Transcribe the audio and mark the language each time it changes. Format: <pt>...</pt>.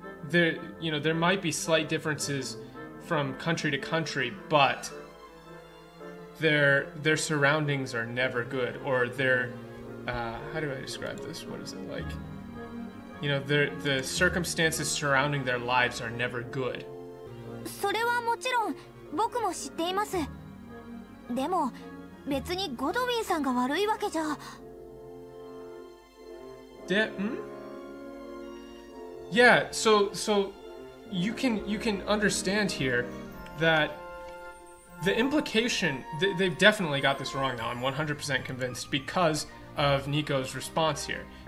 <en>There might be slight differences from country to country, but their surroundings are never good, or their how do I describe this? What is it like? The circumstances surrounding their lives are never good.</en> <ja>それはもちろん僕も知っています。でも別にゴドウィンさんが悪いわけじゃ。</ja> <en>Yeah, so you can understand here that the implication, they've definitely got this wrong now. I'm 100% convinced because of Nico's response here.</en>